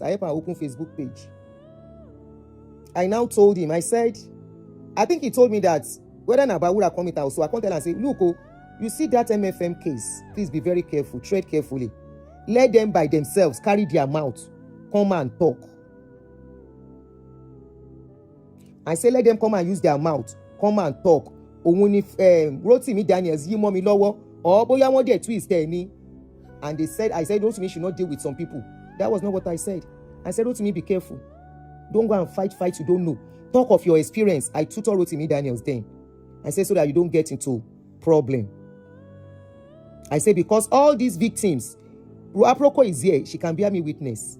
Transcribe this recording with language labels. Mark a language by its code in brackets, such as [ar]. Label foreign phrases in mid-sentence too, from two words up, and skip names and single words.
[en] I help her open Facebook page. I now told him, I said, I think he told me that whether Nabawura come out, so I can't tell and say, look, you see that MFM case, please be very careful, tread carefully. Let them by themselves carry their mouth, come and talk. I say, let them come and use their mouth, come and talk. [yo] Rotimi Daniels, yi mo mi lọ́wọ́, or boya wọ́n dey twist ni. [en] And I said, Rotimi should not deal with some people. That was not what I said. I said, Rotimi, be careful. Don't go and fight you don't know. Talk of your experience. I tutor Rotimi Daniels then. I said, so that you don't get into problem. I said, because all these victims, Aproko is here, she can bear me witness.